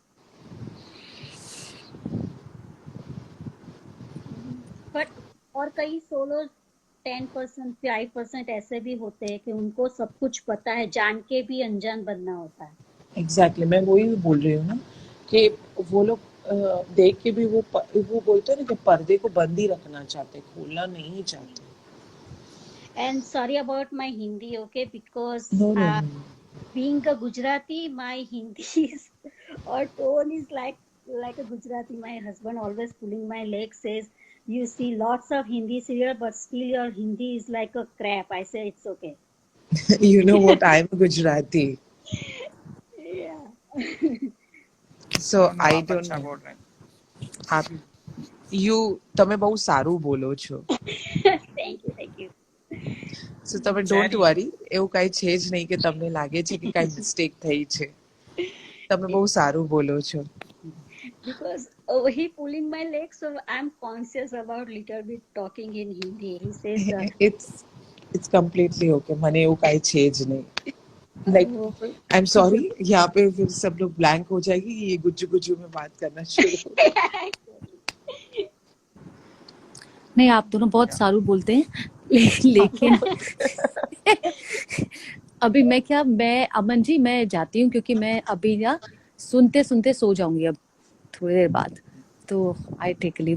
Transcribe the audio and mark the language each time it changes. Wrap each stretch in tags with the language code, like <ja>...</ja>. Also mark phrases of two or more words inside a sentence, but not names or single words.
<hi>बट और कई सोलो 10% 5% ऐसे भी होते हैं कि उनको सब कुछ पता है, जान के भी अनजान बनना होता है। एग्जैक्टली, मैं वही बोल रही हूँ ना कि वो लोग देख के भी वो बोलते हैं ना कि पर्दे को बंद ही रखना चाहते, खोलना नहीं चाहते।</hi> <en>And sorry about my Hindi, okay, because no no no. being a Gujarati, my Hindi is or tone is like a Gujarati. My husband always pulling my leg, says you see lots of Hindi serial, but still your Hindi is like a crap. I say it's okay. You know what, I'm a Gujarati, Yeah. so</en> <hi>दोनों</hi> <en>I</en> <hi>आप</hi> <en>don't</en> <hi>अच्छा</hi> <en>know.</en> <hi>बोल रहे हैं।</hi> <gu>आप તમે બહુ સારું બોલો છો,</gu> <en>Thank you, thank you.</en> <gu>સો તમે ડોન્ટ चेरी, વરી, એવું કાંઈ છે જ નહીં કે તમને લાગે છે કે કાંઈ મિસ્ટેક થઈ છે, તમે બહુ સારું બોલો છો.</gu> <en>Because he pulling my leg, so I'm conscious about little bit talking in Hindi. He says, it's it's completely okay,</en> <gu>મને એવું કાંઈ છે જ नहीं.</gu> <hi>लाइक वो</hi> <en>I am sorry,</en> <hi>यहाँ पे फिर सब लोग ब्लैंक हो जाएगी, ये गुज्जू गुज्जू में बात करना शुरू हो. नहीं, आप दोनों बहुत सारू बोलते हैं लेकिन अभी मैं अमन जी मैं जाती हूँ, क्योंकि मैं अभी ना सुनते सुनते सो जाऊंगी अब थोड़ी देर बाद, तो</hi> <en>I take leave.</en>